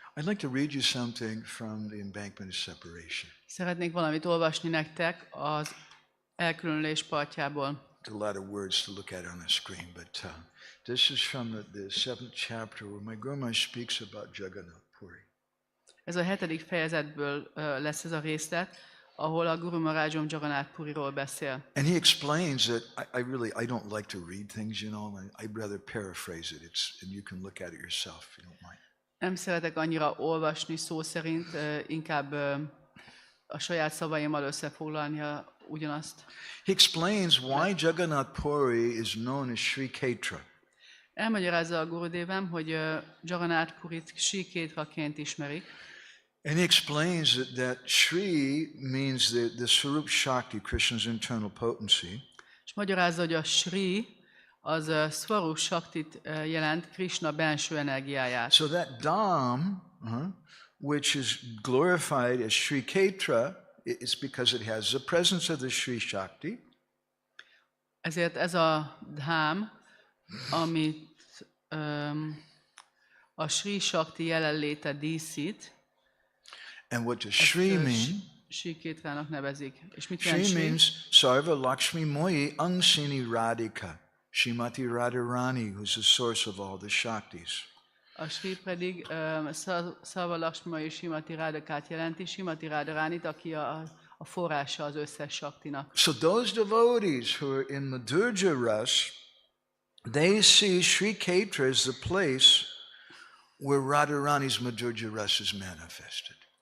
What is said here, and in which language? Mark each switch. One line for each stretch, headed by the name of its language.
English: I'd like to read you something from the Embankment of Separation.
Hungarian: Szeretnék valamit olvasni nektek az elkülönülés partjából.
English: A lot of words to look at on the screen, but this is from the 7th chapter where my Guru Maharaj speaks about Jagannath Puri.
Hungarian: Ez a 7. fejezetből lesz ez a részlet, ahol a Guru Maharajom Jagannath Puriról beszél.
English: And he explains that I don't like to read things, you know, I'd rather paraphrase it. And you can look at it yourself if you don't mind.
Hungarian: Nem szeretek annyira olvasni szó szerint, inkább a saját szavaimmal összefoglalni ugyanazt.
English: He explains why Jagannath Puri is known as Sri Kshetra.
Hungarian: Elmagyarázza a Gurudevem, hogy Jagannath Purit Sri Kshetraként ismerik.
English: And he explains that Sri means the Swarup Shakti, Krishna's internal potency.
Hungarian: És magyarázza, hogy a Sri az Swarup Shaktit jelent, Krishna belső energiáját.
English: So that Dham, which is glorified as Sri Kshetra, is because it has the presence of the Sri Shakti.
Hungarian: Ezért ez a Dham, amit a Sri Shakti jelenléte díszít,
English: and what does Sri mean?
Hungarian: Sri Kshetrának nevezik. És mit jelent Sri Sri?
English: means Sarva Lakshmi Moyi Angsini Radhika, Shrimati Radharani, who's the source of all the Shaktis.
Hungarian: A Sri pedig Sarva Lakshmi és Shrimati Radhakát jelenti, Shrimati Radharánit, aki a forrása az összes Shaktinak.
English: So those devotees who are in Madhurja Ras, they see Sri Kshetra as the place where Radharani's Madhurja Ras is manifested.